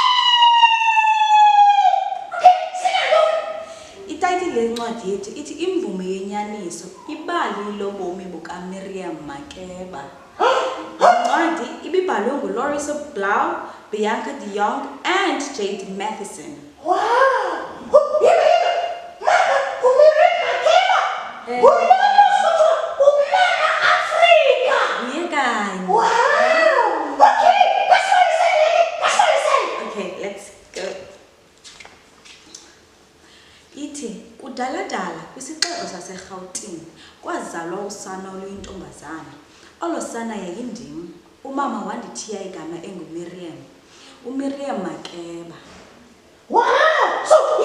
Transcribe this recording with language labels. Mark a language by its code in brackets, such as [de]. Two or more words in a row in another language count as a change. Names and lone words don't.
[xh] Ititle lencwadi yethu ithi imvume yenyaniso ibali lobomi buka Miriam Makeba. Incwadi ibibhalwe nguLorissa Blau, Bianca de Jong and Jade Matheson. [en] Wow! Miriam Makeba! Wow! Okay, let's go. [xh] Ithi kudala-dala kwisixeko saseRhawutini kwazalwa usana oluyintombazana. Olo sana yayindim. Umama wandithiya igama enguMiriam. uMiriam Makeba. [en] Wow! So